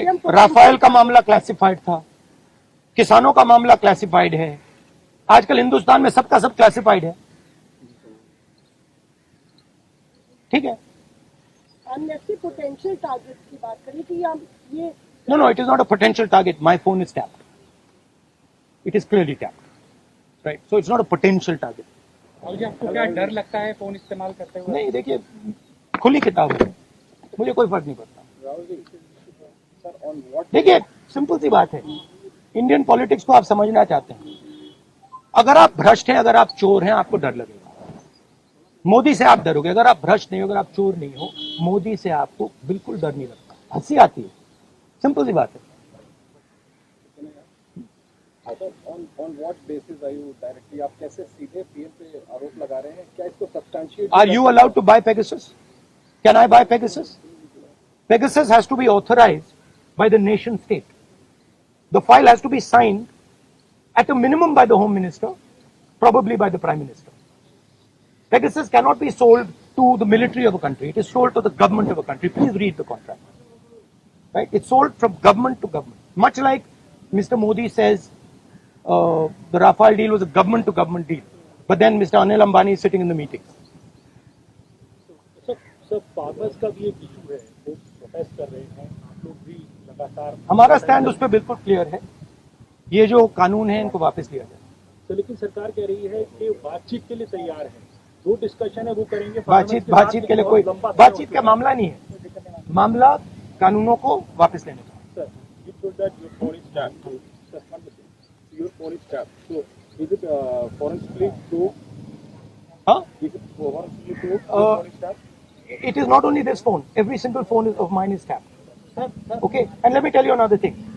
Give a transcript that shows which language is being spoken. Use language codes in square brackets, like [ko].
[hi] कि हम राफेल का मामला क्लासिफाइड था, किसानों का मामला क्लासिफाइड है, आजकल हिंदुस्तान में सबका सब क्लासिफाइड है। ठीक है, एमनेस्टी पोटेंशियल टारगेट की बात करें कि हम ये [en] no, it is not a potential target. My phone is tapped. It is clearly tapped. Right? So it's not a potential target. [hi] और जी आपको क्या डर लगता है फोन इस्तेमाल करते हुए? नहीं, देखिए, खुली किताब है, मुझे कोई फर्क नहीं पड़ता। देखिए, सिंपल सी बात है, इंडियन पॉलिटिक्स को आप समझना चाहते हैं, अगर आप भ्रष्ट हैं, अगर आप चोर हैं, आपको डर लगेगा। मोदी से आप डरोगे, अगर आप भ्रष्ट नहीं हो, अगर आप चोर नहीं हो, मोदी से आपको बिल्कुल डर नहीं लगता, हंसी आती है, सिंपल सी बात है। [en] On what basis are you directly, [hi] आप कैसे सीधे पीएम पे आरोप लगा रहे हैं? क्या इसको substantiate? [en] Are you allowed to buy Pegasus? Can I buy Pegasus? Pegasus has to be authorized by the nation state. The file has to be signed at a minimum by the Home Minister, probably by the Prime Minister. Pegasus cannot be sold to the military of a country. It is sold to the government of a country. Please read the contract. Right? It's sold from government to government. Much like Mr. Modi says the Rafale deal was a government to government deal. But then Mr. Anil Ambani is sitting in the meetings. [hi] Sir farmers का भी एक issue है, वो protest कर रहे हैं, आप लोग भी लगातार। हमारा स्टैंड उस पर बिल्कुल क्लियर है, ये जो कानून है इनको वापस लिया जाए। तो लेकिन सरकार कह रही है कि बातचीत के लिए तैयार है, जो डिस्कशन है वो करेंगे। बातचीत के लिए कोई बातचीत का मामला नहीं है, मामला कानूनों को वापस लेने का। [en] Sir, you told that your phone is tapped. Sir, one second. Your phone is tapped. So, is it forensically proved? Huh? Is it forensically proved? Your phone is tapped? It is not only this phone. Every single phone of mine is tapped. Okay, and let me tell you another thing.